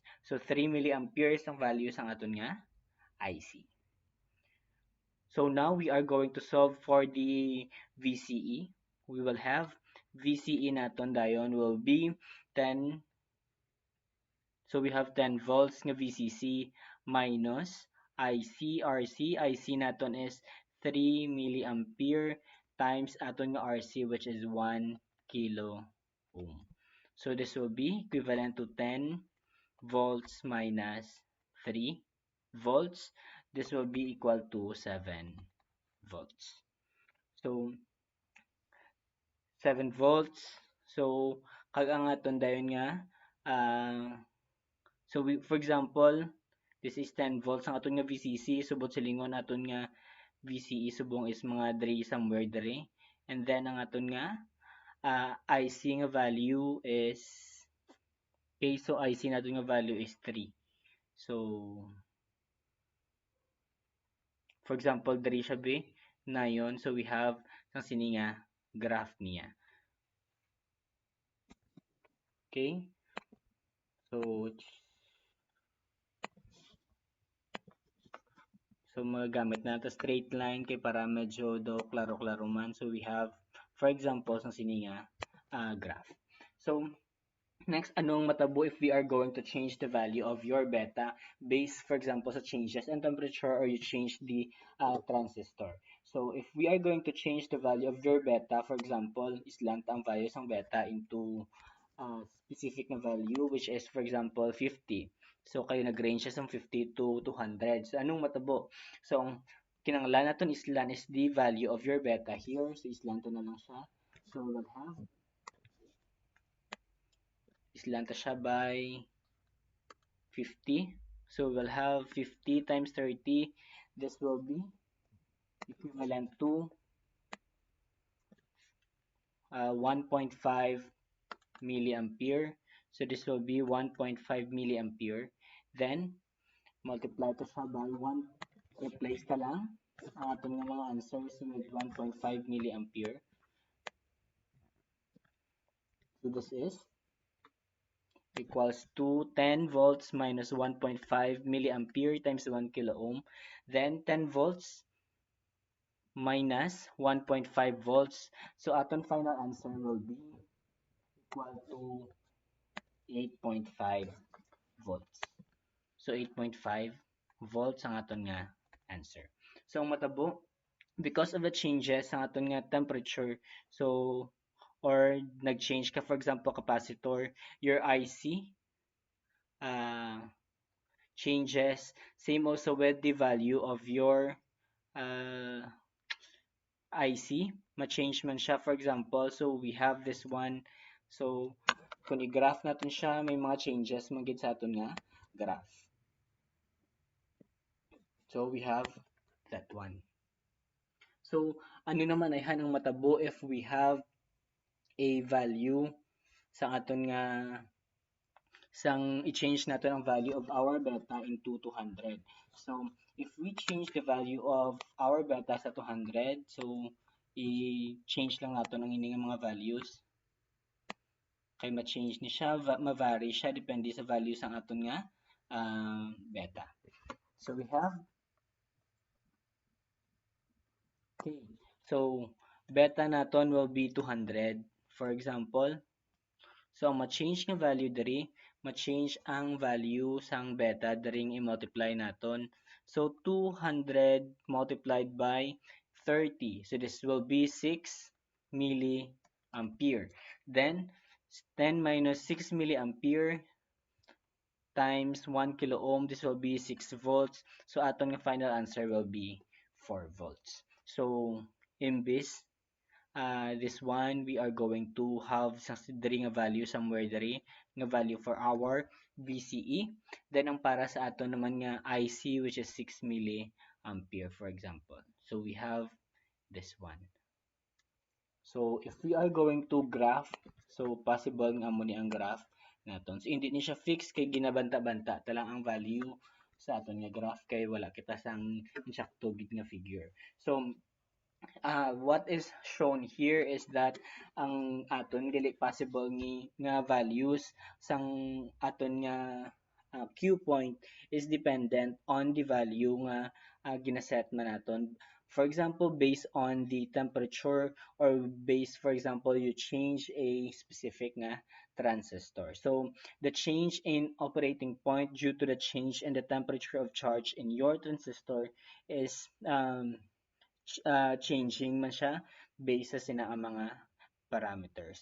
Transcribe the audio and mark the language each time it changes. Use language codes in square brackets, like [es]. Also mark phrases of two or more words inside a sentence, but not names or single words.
[hil] So 3 milliamperes ang value sa aton nga IC. [en] So now we are going to solve for the VCE. We will have VCE [hil] naton dayon [en] will be 10. So we have 10 volts nga VCC minus IC RC. IC naton is 3 milliampere times [hil] aton nga [en] RC which is 1 kilo ohm. So this will be equivalent to 10 volts minus 3 volts. This will be equal to 7 volts. So 7 volts. [hil] So kag ang aton dayon nga [en] so for example, this is 10 volts [hil] ang aton nga VCC, subot silingon aton nga VCE subong is mga diri somewhere diri. [en] And then [hil] ang aton nga IC nga value is [en] okay, so [hil] IC naton nga value is 3. [en] So for example, [hil] diri siya na yon. [en] So we have [hil] sang sini nga graph niya. Okay? So magagamit na ta [en] straight line [hil] kay para medyo do klaro-klaro man. [en] So we have for example [hil] sang sini nga [en] graph. So next, [hil] anong matabo [en] if we are going to change the value of your beta based, for example, sa changes in temperature or you change the transistor. So if we are going to change the value of your beta, for example, islant ang values ng beta into specific na value which is, for example, 50. [hil] So kayo nag-range siya sa 50 to 200. So anong matabo? [en] So [hil] ang kinanglan naton islan [en] is the value of your beta here. [hil] So islan to na lang siya. [en] So we'll have [hil] islanta siya [en] by 50. So we'll have 50 times 30. This will be equivalent to 1.5 milliampere. So this will be 1.5 milliampere. Then, multiply [hil] to siya [en] by 1. [hil] Replace ka lang ang atong mga answers with 1.5 milliampere. [en] So this is equals to 10 volts minus 1.5 milliampere times 1 kilo ohm. Then 10 volts minus 1.5 volts. So aton final answer will be equal to 8.5 volts. [hil] So 8.5 volts ang aton nga answer. So ang matabo, [en] because of the changes [hil] sa aton nga [en] temperature, so or [hil] nag-change ka, [en] for example capacitor, your IC uh, changes. Same also with the value of your uh, IC, [hil] ma-change man siya, [en] for example. So we have this one. [hil] So kung i-graph natin siya, may mga changes magid sa aton nga graph. [en] So we have that one. [hil] So ano naman ay hanang matabo [en] if we have a value [hil] sa aton nga sang i-change natin ang value [en] of our beta into [hil] 200. [en] So, if we change the value of our beta sa 200, so [hil] i-change lang natin ang ining mga values. Kay ma-change ni siya, ma-vary siya depende sa value sang aton nga beta. [en] So, we have okay. So, beta naton will be 200. For example, so, [hil] ang ma-change nga value diri, ma-change ang value sang beta diring i-multiply naton. [en] So, 200 multiplied by 30. So, this will be 6 milliampere. Then, 10 minus 6 milliampere times 1 kilo ohm, this will be 6 volts. So, [hil] aton nga [en] final answer will be 4 volts. So, imbis this one we are going to have [hil] diri nga value somewhere diri nga value [en] for our VCE, then [hil] ang para sa ato naman nga [en] IC which is 6 milliampere for example. So we have this one. So if we are going to graph, so possible [hil] nga mo ni ang graph naton. So hindi ni siya fixed kay ginabanta-banta ta lang ang value sa aton nga graph kay wala kita sang insakto gid nga figure. [en] So what is shown here is that [hil] ang aton dili possible nga values sang aton nga [en] Q point is dependent on the value [hil] nga ginaset man naton. [en] For example, based on the temperature or based, for example, you change a specific nga transistor. So the change in operating point due to the change in the temperature of charge in your transistor is changing [hil] man siya [en] based [hil] sa sina ang mga [en] parameters.